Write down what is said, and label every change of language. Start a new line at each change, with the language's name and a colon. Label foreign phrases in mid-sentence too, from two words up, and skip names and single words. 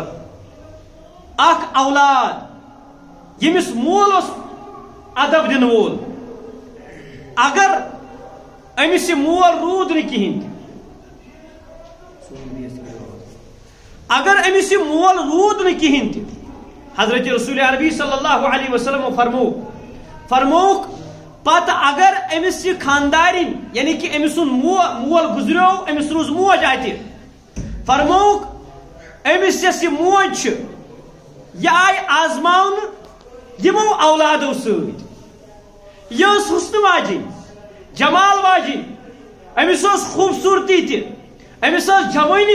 Kashmiri: اکھ اولاد ییٚمِس مول اوس ادب دِنہٕ وول اگر امس مول رود نہ کہین اگر امس مول رود نہ کہین حضرت رسول عربی صلی اللہ علیہ وسلم فرموک پتہ اگر امس یہ خاندارین یعنی کہ امس مول گزریو امس روز موج آتہ فرموک امس یس یہ موج یہ آئی آزماؤن یمو اولادو ست یہ حسن واجن جمال واجن امس خوبصورتی تہ امس جوانی